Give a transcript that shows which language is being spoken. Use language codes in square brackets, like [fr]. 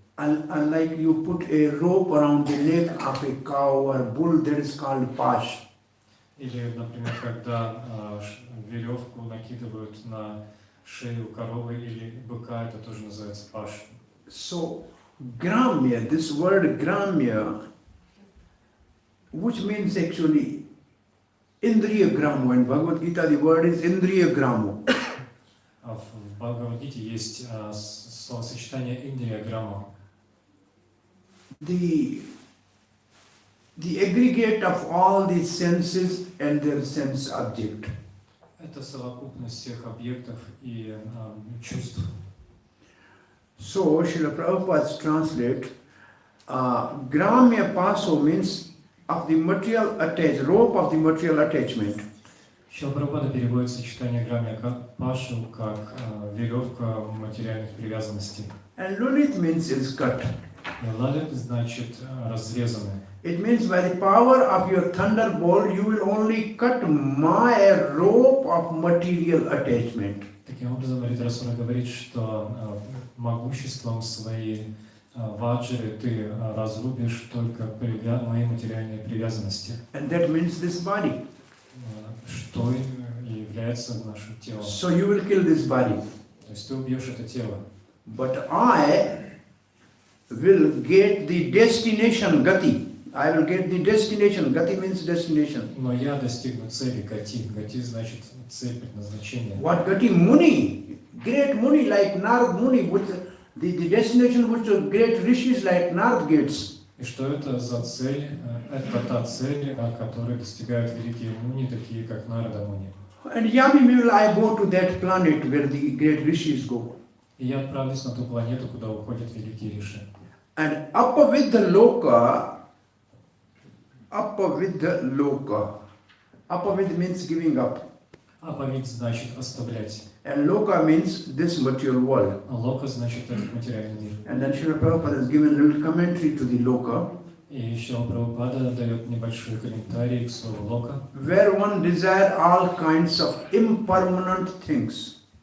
[en] Unlike you put a rope around the neck of a cow or bull, that is called pash. [ru] Или, например, когда веревку накидывают на шею коровы или быка, это тоже называется паш. [en] So, Gramya, this word Gramya, which means actually Indriya Gramo. In Bhagavad Gita, the word is Indriya Gramo. [ru] В Бхагавадгите есть словосочетание Индия Грама. [en] The aggregate of all the senses and their sense object. [ru] Это совокупность всех объектов и чувств. [en] So, Srila Prabhupada translate, Gramya Paso means of the material rope of the material attachment. [ru] Шрила Прабхупада переводит сочетание Грамя Пашу как веревка материальных привязанностей. [en] And Lulit means is cut. [ru] И Лалит значит разрезанный. [en] It means by the power of your thunderbolt, you will only cut my rope of material attachment. [ru] Таким образом, Вритасура говорит, что могуществом своей ваджры ты разрубишь только мои материальные привязанности. [en] And that means this body. [ru] Что является нашим телом. [en] So you will kill this body. [ru] То есть ты убьешь это тело. [en] But I will get the destination, Gati. I will get the destination. Gati means destination. [ru] Но я достигну цели Гати. Гати значит цель, предназначение. [en] What Gati? Muni. Great Muni like Narad Muni. The destination which great rishis like Narad gets. [ru] И что это за цель? Это та цель, которой достигают великие муни, такие как Нарада Муни. [en] And Yami will I go to that planet where the great rishis go. [ru] И я отправлюсь на ту планету, куда уходят великие риши. [en] And apavidha loka, apavidha means giving up. [ru] Аповид значит оставлять. [en] And loka means this material world. [ru] А лока значит этот материальный мир. [en] And then Srila Prabhupada has given a little commentary to the loka, [ru] И еще Прабхупада дает небольшой комментарий к слову лока. [en] where one desire all kinds of impermanent things.